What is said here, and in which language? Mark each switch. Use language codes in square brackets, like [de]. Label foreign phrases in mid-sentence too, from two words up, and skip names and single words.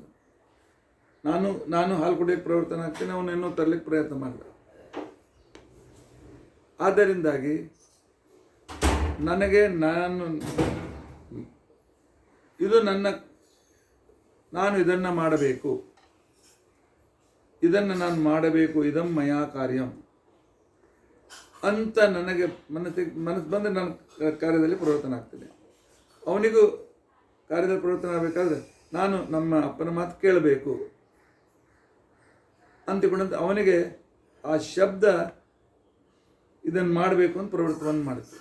[kn] ನಾನು ಹಾಲು ಕುಡಿಯೋಕ್ಕೆ ಪ್ರವರ್ತನೆ ಆಗ್ತೀನಿ, ಅವನನ್ನು ತರಲಿಕ್ಕೆ ಪ್ರಯತ್ನ ಮಾಡಿದ. ಆದ್ದರಿಂದಾಗಿ ನನಗೆ ನಾನು ಇದನ್ನು ಮಾಡಬೇಕು, ನಾನು ಮಾಡಬೇಕು, [sa] ಇದಂ ಮಯಾ ಕಾರ್ಯಂ [kn] ಅಂತ ನನಗೆ ಮನಸ್ಸು ಬಂದರೆ ನಾನು ಕಾರ್ಯದಲ್ಲಿ ಪ್ರವರ್ತನೆ ಆಗ್ತೀನಿ. ಅವನಿಗೂ ಕಾರ್ಯದಲ್ಲಿ ಪ್ರವರ್ತನೆ ಆಗಬೇಕಾದ್ರೆ ನಾನು ನಮ್ಮ ಅಪ್ಪನ ಮಾತು ಕೇಳಬೇಕು ಅಂತಿಕೊಂಡಂತ ಅವನಿಗೆ ಆ ಶಬ್ದ ಇದನ್ನು ಮಾಡಬೇಕು ಅಂತ ಪ್ರವೃತ್ತವನ್ನು ಮಾಡುತ್ತೆ.